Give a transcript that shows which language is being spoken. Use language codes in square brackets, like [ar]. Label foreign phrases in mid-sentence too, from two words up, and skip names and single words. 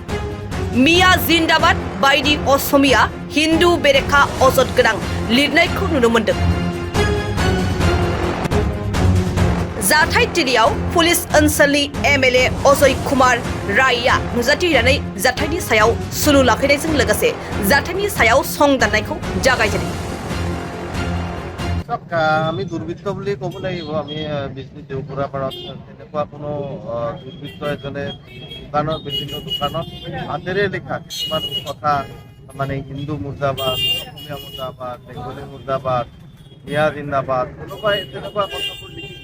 [brx] मिया जिन्दाबाद बायदि असमिया हिन्दू बेरेखा अजद गोनां लिरनायखौ नुनो मोन्दों। जाथायथिलियाव पुलिस ओनसोलनि एमएलए अजय कुमार रायआ नुजाथिनानै जाथायनि सायाव सुलु लाखिनायजों लोगोसे जाथायनि सायाव सं दाननायखौ जागायजेनो। [as] আমি দুৰ্বৃত্ত বুলি ক'ব লাগিব। আমি বিজনী দেওপুৰা পাৰত তেনেকুৱা কোনো দুৰ্বৃত্ত এজনে বিভিন্ন দোকানত হাতেৰে লিখা কিছুমান কথা মানে হিন্দু মুৰ্দাবাদ, অসমীয়া মুৰ্দাবাদ, বেংগলী মুৰ্দাবাদ, মিয়া জিন্দাবাদ তেনেকুৱা কথাবোৰ লিখিছোঁ।